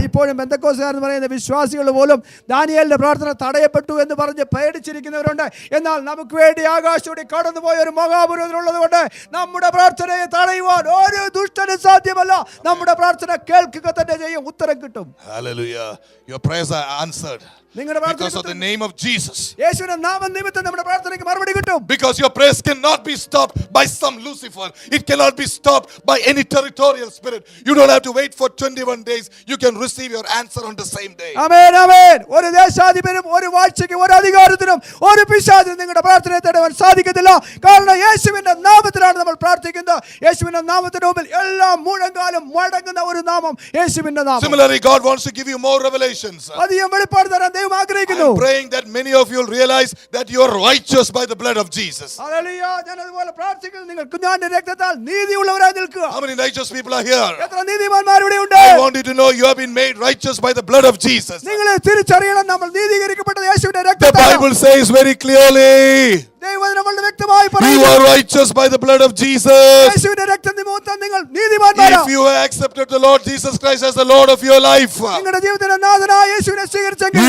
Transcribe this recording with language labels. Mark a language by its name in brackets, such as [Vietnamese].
[Malayalam] ഇപ്പോഴും പെന്തക്കോസ്തുകാർ എന്ന് പറയുന്ന വിശ്വാസികൾ പോലും ദാനിയേലിന്റെ പ്രാർത്ഥന തടയപ്പെട്ടു എന്ന് പറഞ്ഞ് പേടിച്ചിരിക്കുന്നവരുണ്ട്. എന്നാൽ നമുക്ക് വേണ്ടി ആകാശത്തോടെ കടന്നുപോയ ഒരു മഹാപുരോഹിതനുള്ളത് കൊണ്ട് നമ്മുടെ പ്രാർത്ഥനയെ തടയുവാൻ ഒരു ദുഷ്ടനും സാധ്യമല്ല. നമ്മുടെ പ്രാർത്ഥന കേൾക്കുക തന്നെ ചെയ്യും, ഉത്തരം കിട്ടും. [English] Hallelujah. Your prayers are answered [Malayalam] നിങ്ങളുടെ [English] because of the name of Jesus. [Malayalam] യേശുവിന്റെ നാമം നിമിത്തം നമ്മുടെ പ്രാർത്ഥനയ്ക്ക് മറുപടി കിട്ടും. [English] Because your prayers cannot be stopped by some Lucifer. It cannot be stopped by any territorial spirit. You don't have to wait for 21 days. You can receive your answer on the same day. [Malayalam] ആമേൻ ആമേൻ. ഒരു ദേശാധിപനും ഒരു വാഴ്ചയ്ക്കും ഒരു അധികാരത്തിനും ഒരു പിശാചിനും നിങ്ങളുടെ പ്രാർത്ഥനയെ തടയാൻ സാധിക്കത്തില്ല. കാരണം യേശുവിന്റെ നാമത്തിലാണ് നമ്മൾ പ്രാർത്ഥിക്കുന്നത്. യേശുവിന്റെ നാമത്തിന് മുമ്പിൽ എല്ലാ മുഴങ്കാലും മടങ്ങുന്ന ഒരു നാമം യേശുവിന്റെ നാമം. [English] Similarly, God wants to give you more revelations. [Malayalam] അധികം വെളിപ്പാട് തരാൻ ദൈവം ആഗ്രഹിക്കുന്നു. [English] I'm praying that many of you will realize that you are righteous by the blood of Jesus. [Malayalam] Hallelujah. ഞാൻ അതുപോലെ പ്രാർത്ഥിക്കുന്നു, നിങ്ങൾ കുഞ്ഞാന്റെ രക്തത്താൽ നീതിയുള്ളവരായി നിൽക്കുക. [English] How many righteous people are here? [Malayalam] എത്ര നീതിമാന്മാർ ഇവിടെ ഉണ്ട്? [English] I want you to know you have been made righteous by the blood of Jesus. [Malayalam] നിങ്ങളെ തിരിച്ചറിയണം, നമ്മൾ നീതീകരിക്കപ്പെട്ടത് യേശുവിന്റെ [English] The [Malayalam] രക്തത്താൽ. [English] Bible says very clearly, [Malayalam] ദൈവവചനം വളരെ വ്യക്തമായി [English] you [Malayalam] പറയുന്നു, [English] are righteous by the blood of Jesus. [Malayalam] യേശുവിന്റെ രക്തം നിമിത്തം നിങ്ങൾ നീതിമാന്മാരാണ്. [English] If you have accepted the Lord Jesus Christ as the Lord of your life, [Malayalam] നിങ്ങളുടെ ജീവിതത്തിന്റെ നാഥനായ യേശുവിനെ സ്വീകരിച്ചെങ്കിൽ